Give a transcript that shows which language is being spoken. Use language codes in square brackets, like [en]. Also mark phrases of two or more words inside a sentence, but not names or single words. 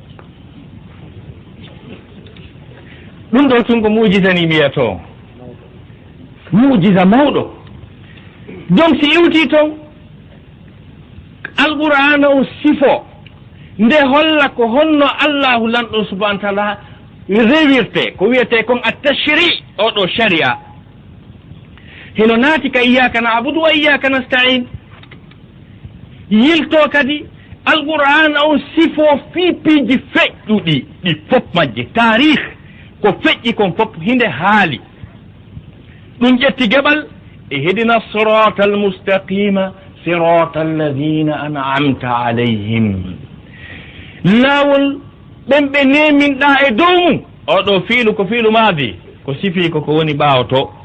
[ff] ɗum ɗo tun ko mujiza ni miyato mujiza mawɗo donc si iwti toon alqur'ana o sifo nde holla ko honno allahu lanɗo [ar] سبحانه وتعالى [ff] rewirte ko wiyete kon attashri oɗo sharia hino naati ka [ar] إياك نعبد وإياك نستعين [ff] yilto kadi alqur'an o sifo fiipiji feƴƴuɗi ɗi fof majje tarih ko feƴƴi kon fof hinde haali ɗum ƴetti geɓal e [ar] اهدنا الصراط المستقيم صراط الذين أنعمت عليهم [ff] laawol ɓen ɓe neminɗa e dow mum oɗo fiilu ko fiilu maadi ko sifi ko woni ɓaawo to